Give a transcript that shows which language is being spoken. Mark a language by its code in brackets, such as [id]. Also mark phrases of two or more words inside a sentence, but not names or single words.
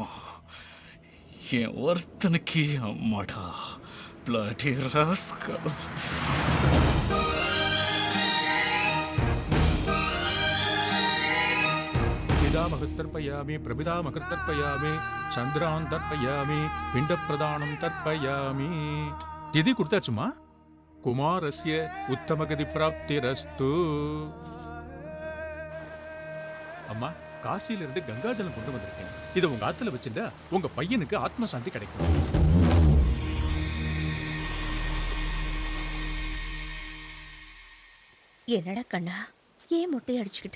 [ta] என் ஒருத்தனுக்கு அம்மாடா. [en] Bloody rascal. [sa] पितामहस्तर्पयामि प्रपितामहस्तर्पयामि चंद्रान् तर्पयामि पिण्डप्रदानं तर्पयामि. [ta] திதி கொடுத்தாச்சுமா? [sa] कुमारस्य उत्तमगति प्राप्तिरस्तु. [ta] அம்மா காசியில இருந்து கங்காஜலம் கொண்டு வந்திருக்கேன். இதை உங்க ஆத்துல வச்சிருந்தா உங்க பையனுக்கு ஆத்ம சாந்தி கிடைக்கும். என்னடா கண்ணா, ஏன் முட்டை அடிச்சுக்கிட்ட?